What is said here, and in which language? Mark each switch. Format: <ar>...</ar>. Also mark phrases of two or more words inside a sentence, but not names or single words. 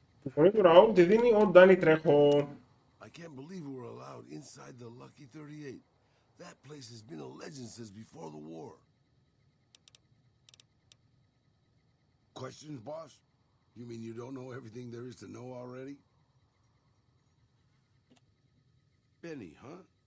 <el>Η φωνή του Ραούλ τη δίνει ο Ντάνι Τρέχο.</el> <en>I can't believe we were allowed inside the Lucky 38. That place has been a legend since before the war. Questions, boss? You mean you don't know everything there is to know already? Benny, huh?</en>